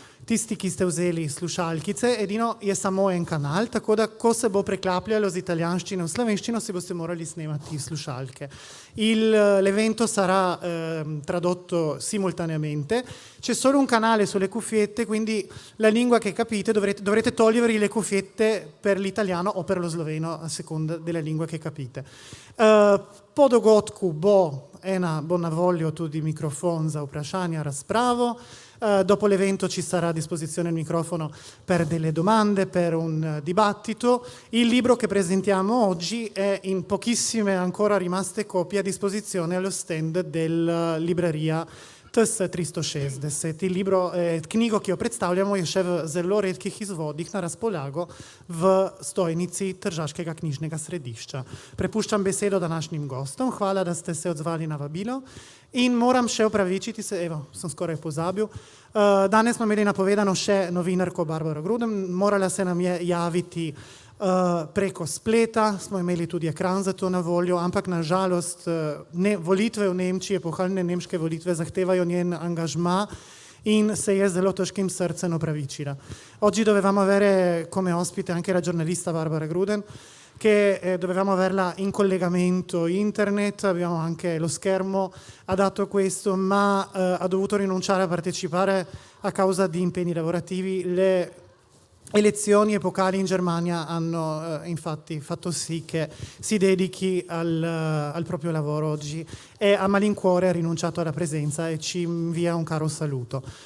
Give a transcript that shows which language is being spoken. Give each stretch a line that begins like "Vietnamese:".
Slovenian: Tisti, ki ste vzeli slušalkice, edino je samo en kanal, tako da ko se bo preklapljalo z italijanščine v slovenščino, si boste morali snemati slušalke.
Italian: L'evento sarà tradotto simultaneamente. C'è solo un canale sulle cuffiette, quindi la lingua che capite dovrete togliervi le cuffiette per l'italiano o per lo sloveno, a seconda della lingua che capite.
Slovenian: Po dogodku bo ena bo na voljo tudi mikrofon za vprašanja, razpravo.
Italian: Dopo l'evento ci sarà a disposizione il microfono per delle domande, per un dibattito. Il libro che presentiamo oggi è in pochissime ancora rimaste copie a disposizione allo stand della libreria TS 360.
Slovenian: Knjigo, ki jo predstavljamo, je še v zelo redkih izvodih na razpolago v stojnici Tržaškega knjižnega središča. Prepuščam besedo današnjim gostom. Hvala, da ste se odzvali na vabilo. In moram še opravičiti se, sem skoraj pozabil. Danes smo imeli napovedano še novinarko Barbaro Gruden, morala se nam je javiti preko spleta, smo imeli tudi ekran za to na voljo, ampak nažalost volitve v Nemčiji, epohalne nemške volitve zahtevajo njen angažma in se je zelo teškim srcem opravičila.
Italian: Oggi dovevamo avere come ospite anche la giornalista Barbara Gruden, che dovevamo averla in collegamento internet, abbiamo anche lo schermo adatto a questo, ma ha dovuto rinunciare a partecipare a causa di impegni lavorativi. Le elezioni epocali in Germania hanno infatti fatto sì che si dedichi al proprio lavoro oggi e a malincuore ha rinunciato alla presenza e ci invia un caro saluto.